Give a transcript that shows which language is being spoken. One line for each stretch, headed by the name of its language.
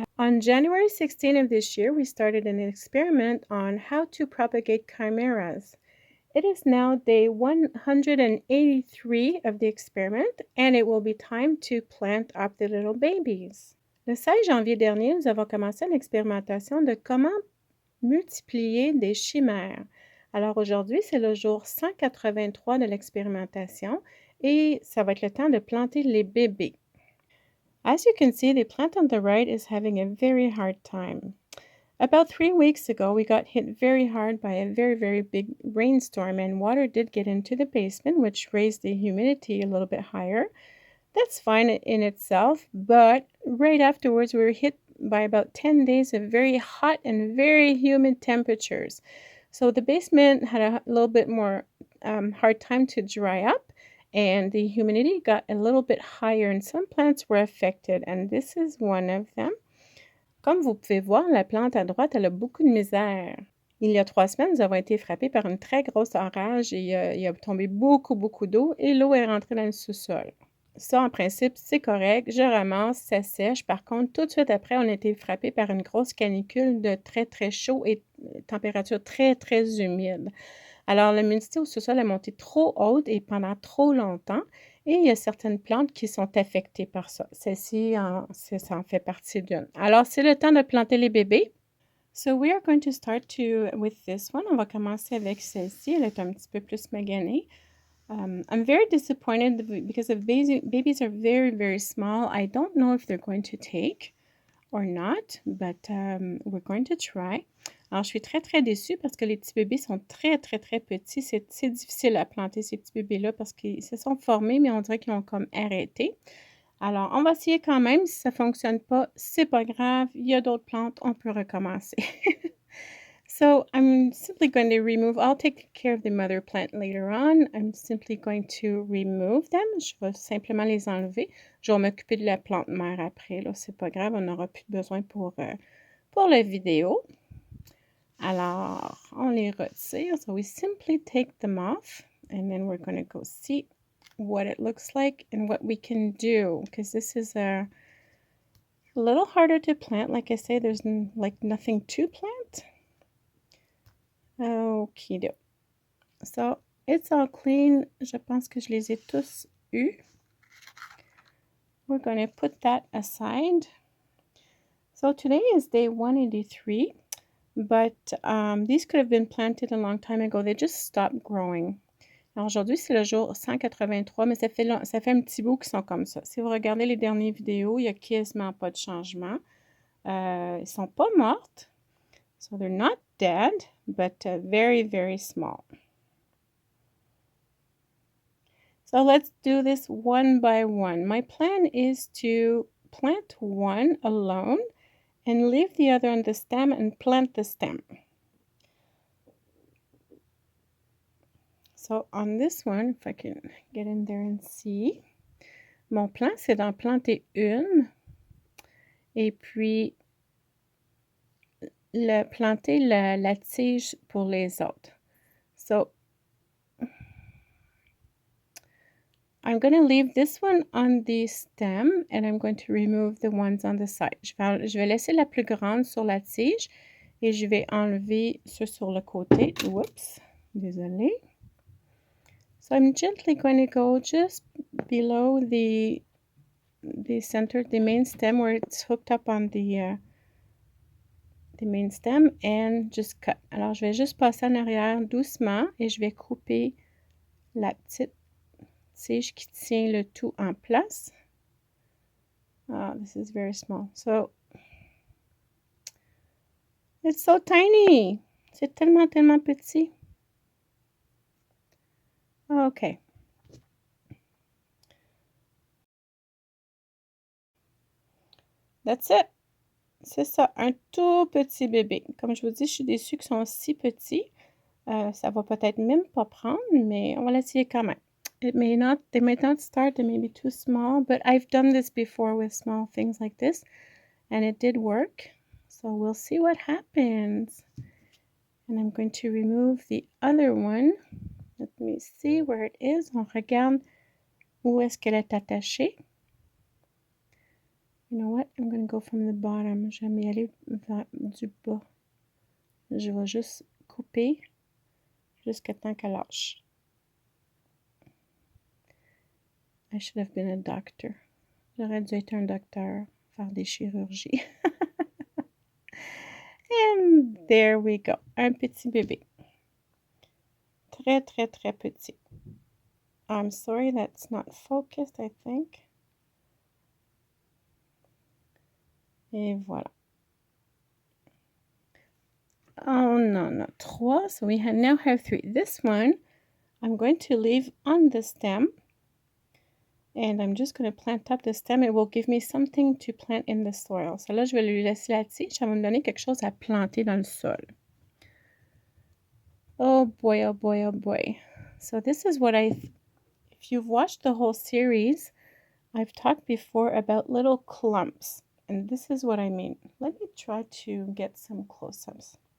English: On January 16 of this year, we started an experiment on how to propagate chimeras. It is now day 183 of the experiment and it will be time to plant up the little babies.
French: Le 16 janvier dernier, nous avons commencé l'expérimentation de comment multiplier des chimères. Alors aujourd'hui, c'est le jour 183 de l'expérimentation et ça va être le temps de planter les bébés.
English: As you can see, the plant on the right is having a very hard time. About 3 weeks ago, we got hit very hard by a very big rainstorm and water did get into the basement, which raised the humidity a little bit higher. That's fine in itself, but right afterwards, we were hit by about 10 days of very hot and very humid temperatures. So the basement had a little bit more hard time to dry up, and the humidity got a little bit higher and some plants were affected, and this is one of them.
French: Comme vous pouvez voir, la plante à droite, elle a beaucoup de misère. Il y a 3 semaines, nous avons été frappés par une très grosse orage et il a tombé beaucoup d'eau et l'eau est rentrée dans le sous-sol. Ça, en principe, c'est correct. Je ramasse, ça sèche. Par contre, tout de suite après, on a été frappé par une grosse canicule de très chaud et température très humide. Alors, l'humidité au sous-sol est montée trop haute et pendant trop longtemps. Et il y a certaines plantes qui sont affectées par ça. Celle-ci, ça en fait partie d'une. Alors, c'est le temps de planter les bébés.
English: So, we are going to start with this one.
French: On va commencer avec celle-ci. Elle est un petit peu plus maganée.
English: I'm very disappointed because the babies are very small. I don't know if they're going to take or not, but we're going to try.
French: Alors, je suis très déçue parce que les petits bébés sont très petits. C'est difficile à planter ces petits bébés-là parce qu'ils se sont formés, mais on dirait qu'ils ont comme arrêté. Alors, on va essayer quand même. Si ça ne fonctionne pas, c'est pas grave. Il y a d'autres plantes, on peut recommencer.
English: So I'm simply going to remove, I'll take care of the mother plant later on. I'm simply going to remove them.
French: Je vais simplement les enlever. Je vais m'occuper de la plante mère après. Là, c'est pas grave, on n'aura plus besoin pour la vidéo. Alors, on les retire.
English: So we simply take them off. And then we're going to go see what it looks like and what we can do. Because this is a little harder to plant. Like I say, there's like nothing to plant. Okido. So, it's all clean.
French: Je pense que je les ai tous eus.
English: We're going to put that aside. So, today is day 183, but these could have been planted a long time ago. They just stopped growing.
French: Alors, aujourd'hui, c'est le jour 183, mais ça fait un petit bout qu'ils sont comme ça. Si vous regardez les dernières vidéos, il n'y a quasiment pas de changement. Ils ne sont pas mortes.
English: So, they're not dead, but very small. So let's do this one by one. My plan is to plant one alone and leave the other on the stem and plant the stem. So on this one, if I can get in there and see,
French: mon plan, c'est d'en planter une et puis planter la tige pour les autres.
English: So I'm going to leave this one on the stem and I'm going to remove the ones on the side.
French: Je vais laisser la plus grande sur la tige et je vais enlever ceux sur le côté. Whoops, désolé.
English: So I'm gently going to go just below the center, the main stem where it's hooked up on the main stem and just cut.
French: Alors je vais juste passer en arrière doucement et je vais couper la petite tige qui tient le tout en place.
English: This is very small. So, it's so tiny.
French: C'est tellement petit.
English: Okay. That's it.
French: C'est ça, un tout petit bébé. Comme je vous dis, je suis déçue qu'ils sont si petits. Ça va peut-être même pas prendre, mais on va l'essayer quand même.
English: They may not start, they may be too small, but I've done this before with small things like this, and it did work. So we'll see what happens. And I'm going to remove the other one. Let me see where it is.
French: On regarde où est-ce qu'elle est attachée.
English: You know what? I'm going to go from the bottom.
French: Je vais y aller du bas. Je vais juste couper jusqu'à temps qu'elle lâche.
English: I should have been a doctor.
French: J'aurais dû être un docteur, faire des chirurgies.
English: And there we go.
French: Un petit bébé. Très, très, très petit.
English: I'm sorry that's not focused, I think.
French: Et voilà.
English: Oh, no, not 3. So we now have 3. This one, I'm going to leave on the stem. And I'm just going to plant up the stem. It will give me something to plant in the soil.
French: So là, je vais lui laisser la tige. Ça va me donner quelque chose à planter dans le sol.
English: Oh boy, oh boy, oh boy. So this is what if you've watched the whole series, I've talked before about little clumps. And this is what I mean. Let me try to get some close-ups.